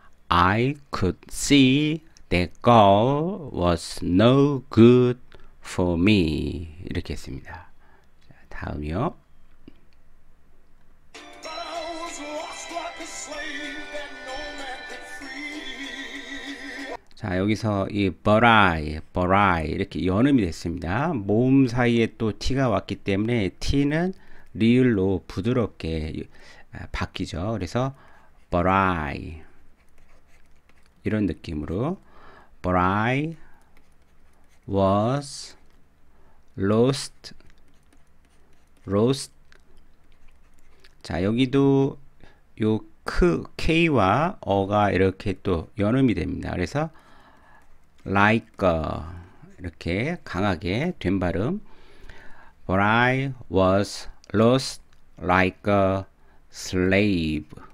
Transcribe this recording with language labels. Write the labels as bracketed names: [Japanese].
[English] I could see that girl was no good for me. [Korean] 이렇게 했습니다. 자, 다음이요. [English] But I was lost like a slave that no man could free. [Korean] 자, 여기서 이 [English] but I [Korean] 이렇게 연음이 됐습니다. 모음 사이에 또 t가 왔기 때문에 t는 리을로 부드럽게 바뀌죠. 그래서 [English] but I [Korean] 이런 느낌으로 [English] but I was lost. [Korean] 자, 여기도 요 K와 어가 이렇게 또 연음이 됩니다. 그래서 like 이렇게 강하게 된 발음. [English] But I was lost like a slave.